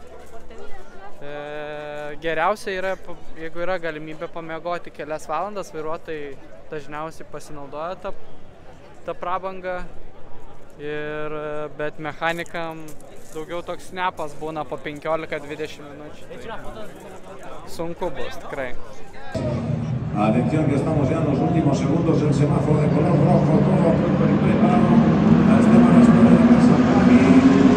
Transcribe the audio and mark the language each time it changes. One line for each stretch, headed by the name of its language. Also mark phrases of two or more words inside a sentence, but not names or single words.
Lithuanian: Geriausia yra, jeigu yra galimybė pamiegoti kelias valandas, vairuotojai dažniausiai pasinaudoja tą prabangą, bet mechanikam daugiau toks snapas būna po 15-20 minučių. Sunku bus, tikrai.
Spanish: Atención que estamos ya en los últimos segundos del semáforo de color rojo, todo preparado. Esteban Astore de Casablanca.